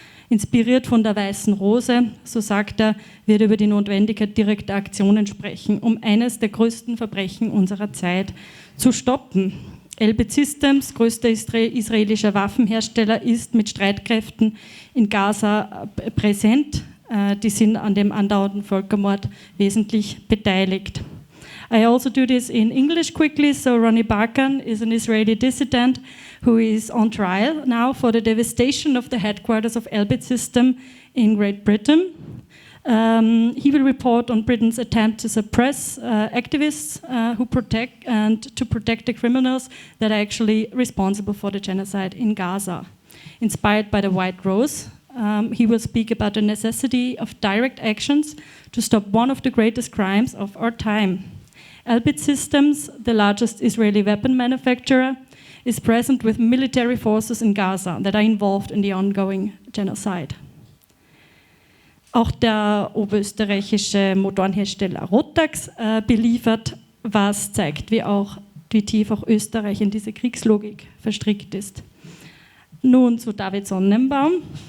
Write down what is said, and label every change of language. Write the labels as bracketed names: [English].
[German] Inspiriert von der Weißen Rose, so sagt er, wird er über die Notwendigkeit direkter Aktionen sprechen, um eines der größten Verbrechen unserer Zeit zu stoppen. Elbit Systems, größter israelischer Waffenhersteller, ist mit Streitkräften in Gaza präsent. Die sind an dem andauernden Völkermord wesentlich beteiligt. [English] I also do this in English quickly. So Ronnie Barkan is an Israeli dissident who is on trial now for the devastation of the headquarters of Elbit System in Great Britain. He will report on Britain's attempt to suppress activists who protect the criminals that are actually responsible for the genocide in Gaza. Inspired by the White Rose, he will speak about the necessity of direct actions to stop one of the greatest crimes of our time. Elbit Systems, the largest Israeli weapon manufacturer, is present with military forces in Gaza that are involved in the ongoing genocide. [German] Auch der oberösterreichische Motorenhersteller Rotax beliefert, was zeigt, wie tief auch Österreich in diese Kriegslogik verstrickt ist. Nun zu David Sonnenbaum.